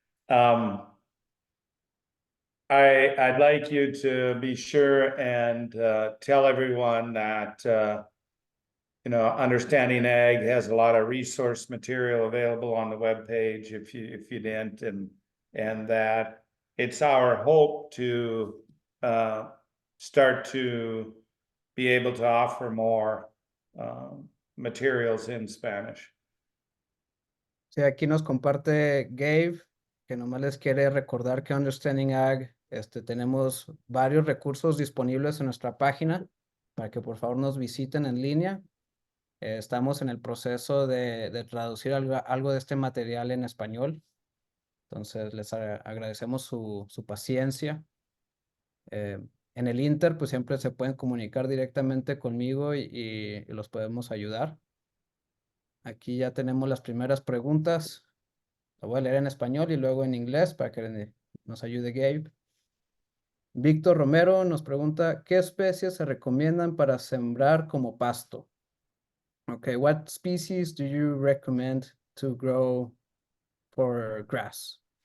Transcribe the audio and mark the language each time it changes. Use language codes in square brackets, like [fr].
[en] I'd like you to be sure and tell everyone that Understanding Ag has a lot of resource material available on the webpage if you didn't, and that it's our hope to start to be able to offer more materials in Spanish. [es] Sí, aquí nos comparte Gabe, que nomás les quiere recordar que Understanding Ag, tenemos varios recursos disponibles en nuestra página para que por favor nos visiten en línea. Estamos en el proceso de traducir algo de este material en español. Entonces, les agradecemos su paciencia. En el Inter, pues siempre se pueden comunicar directamente conmigo y los podemos ayudar. Aquí ya tenemos las primeras preguntas. Lo voy a leer en español y luego en inglés para que nos ayude Gabe. Víctor Romero nos pregunta, ¿qué especies se recomiendan para sembrar como pasto? [en] Okay, what species do you recommend to grow for grass?